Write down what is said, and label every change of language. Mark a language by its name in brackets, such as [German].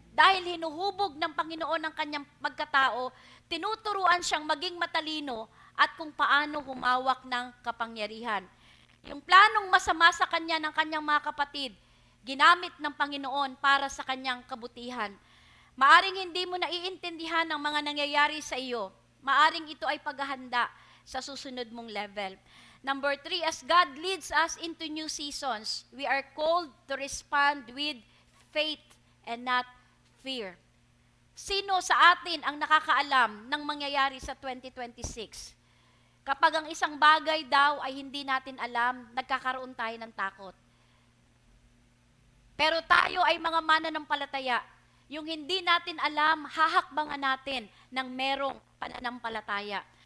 [Filipino] Dahil hinuhubog ng Panginoon ang kanyang pagkatao, tinuturuan siyang maging matalino at kung paano humawak ng kapangyarihan. Yung planong masama sa kanya ng kanyang mga kapatid, ginamit ng Panginoon para sa kanyang kabutihan. Maaring hindi mo naiintindihan ang mga nangyayari sa iyo. Maaring ito ay paghahanda sa susunod mong level. [English] Number 3, as God leads us into new seasons, we are called to respond with faith and not fear. [Filipino] Sino sa atin ang nakakaalam ng mangyayari sa 2026? Kapag ang isang bagay daw ay hindi natin alam, nagkakaroon tayo ng takot. Pero tayo ay mga mananampalataya. Yung hindi natin alam, hahakbangan natin ng merong pananampalataya.